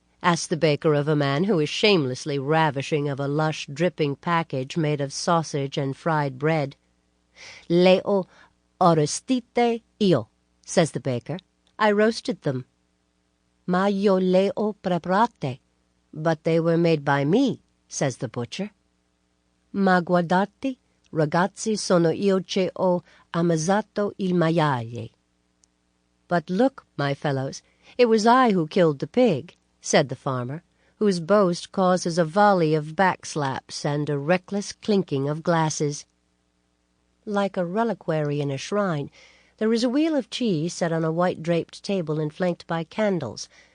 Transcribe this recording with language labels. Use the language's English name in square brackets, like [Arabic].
[English] Asked the baker of a man who is shamelessly ravishing of a lush, dripping package made of sausage and fried bread. [Italian] Le ho arrostite io, [English] says the baker. I roasted them. [Italian] Ma io le ho preparate, [English] but they were made by me, says the butcher. [Italian] Ma guardate, ragazzi, sono io che ho ammazzato il maiale. [English] But look, my fellows, it was I who killed the pig, said the farmer, whose boast causes a volley of backslaps and a reckless clinking of glasses. Like a reliquary in a shrine, there is a wheel of cheese set on a white-draped table and flanked by candles.